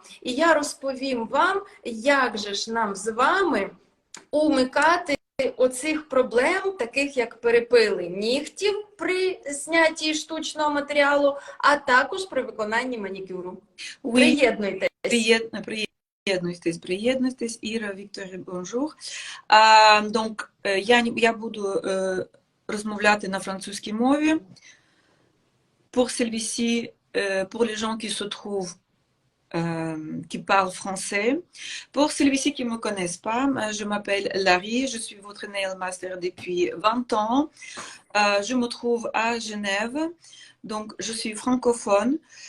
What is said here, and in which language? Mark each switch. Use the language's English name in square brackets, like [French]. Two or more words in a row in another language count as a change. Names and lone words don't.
[Ukrainian] І я розповім вам, як же ж нам з вами умикати оцих проблем, таких як перепили нігтів при знятті штучного матеріалу, а також при виконанні манікюру. Приєднуйтесь. Приєднуйтесь, Іра, Вікторія, [French] bonjour. Donc, [Ukrainian] я буду розмовляти на французькій мові. [French] Pour celui-ci, pour les gens qui se trouvent qui parle français. Pour celui-ci qui ne me connaissent pas, je m'appelle Larry, je suis votre [English] nail master [French] depuis 20 ans. Je me trouve à Genève, donc je suis francophone.